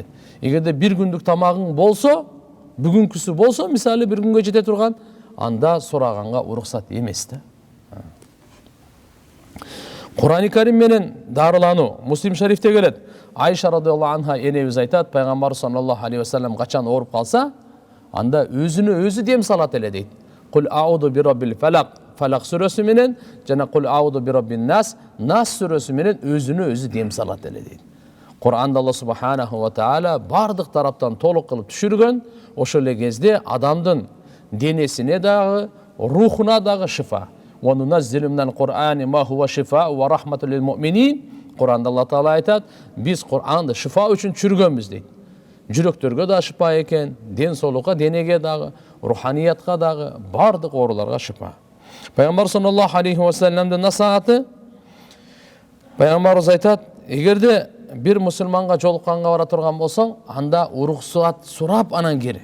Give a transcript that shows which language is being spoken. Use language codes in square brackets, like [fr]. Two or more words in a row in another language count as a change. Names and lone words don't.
[ky] Эгерде бир күндүк тамагың болсо, бүгүнкүсү болсо, мисалы бир күнгө жете турган, анда сураганга уруксат эмес да. Кур'ан-ы Карим менен дарылануу. Муслим шарифте келет, Айша [ar] رضي الله عنها [ky] энебиз айтат, Пайгамбар [ar] صلى الله عليه وسلم [ky] качан ооруп калса, анда өзүнө өзү дем салат эле дейт. [ar] قل أعوذ برب الفلق, [ky] Фалак сүрөсү менен, жана [ar] قل أعوذ برب الناس, [ky] Нас сүрөсү менен өзүнө өзү дем салат эле дейт. Кур'анда [ar] الله سبحانه وتعالى [ky] бардык тараптан толук кылып түшүргөн, ошол эле кезде адамдын денесине дагы, рухуна дагы шифа. [ar] وننزل من القرآن ما هو شفاء ورحمة للمؤمنين. [ky] Кур'анда Алла Таала айтат, биз Кур'анды шифа үчүн түшүргөнбүз дейт. Жүрөктөргө да шифа экен, ден соолукка, денеге дагы, руханиятка дагы, бардык ооруларга шифа. Пайгамбар [ar] صلى الله عليه وسلم [ky] насааты, Пайгамбарыбыз айтат, эгерде бир мусулманга жолукканга бара турган болсоң, анда уруксат сурап анан кир.